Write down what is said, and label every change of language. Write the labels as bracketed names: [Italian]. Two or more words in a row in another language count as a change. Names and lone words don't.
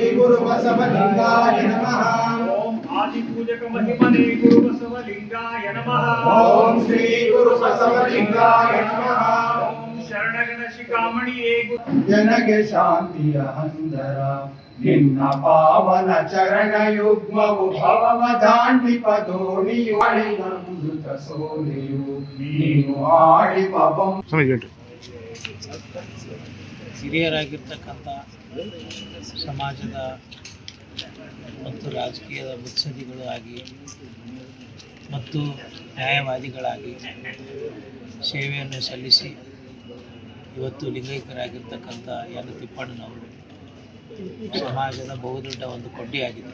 [Sanskrit] गुरु बसवलिंगाय नमः। ओम आदि पूजक महिमने गुरु बसवलिंगाय नमः। ओम श्री गुरु बसवलिंगाय नमः। ओम शरणगण शिखामणिये [Kannada] ಜನಗೆ ಶಾಂತಿಯ ಹಂದರ ನಿನ್ನ ಪಾವನ ಚರಣ ಯುಗ್ಮವು ಭವವ ದಾಂಡಿಪ ದೋಣಿಯು ಅಮೃತ ಸೋನೆಯು ನೀನು ಆಡಿಪ ಹಿರಿಯರಾಗಿರ್ತಕ್ಕಂಥ ಸಮಾಜದ ಮತ್ತು ರಾಜಕೀಯದ ಮುತ್ಸದ್ದಿಗಳು ಆಗಿ ಮತ್ತು ನ್ಯಾಯವಾದಿಗಳಾಗಿ ಸೇವೆಯನ್ನು ಸಲ್ಲಿಸಿ ಇವತ್ತು ಲಿಂಗೈಕ್ಯರಾಗಿರ್ತಕ್ಕಂಥ ಎನ್ ತಿಪ್ಪಣ್ಣನವರು ಸಮಾಜದ ಬಹುದೊಡ್ಡ ಒಂದು ಕೊಂಡಿಯಾಗಿದೆ.